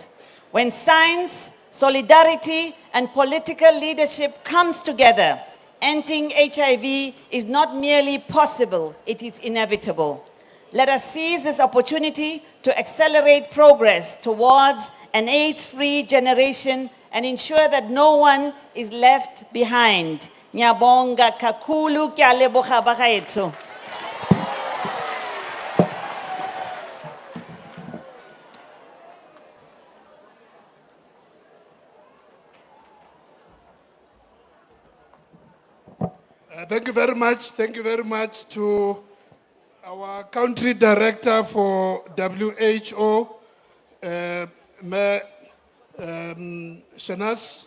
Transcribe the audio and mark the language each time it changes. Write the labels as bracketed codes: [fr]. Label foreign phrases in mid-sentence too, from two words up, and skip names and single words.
[en] When science, solidarity, and political leadership comes together, ending HIV is not merely possible, it is inevitable. Let us seize this opportunity to accelerate progress towards an AIDS-free generation and ensure that no one is left behind. [nd] Nyabonga kakulu [tn] kyaleboga bagaetso. [en] Thank you very much. Thank you very much to our country director for WHO, Shanas.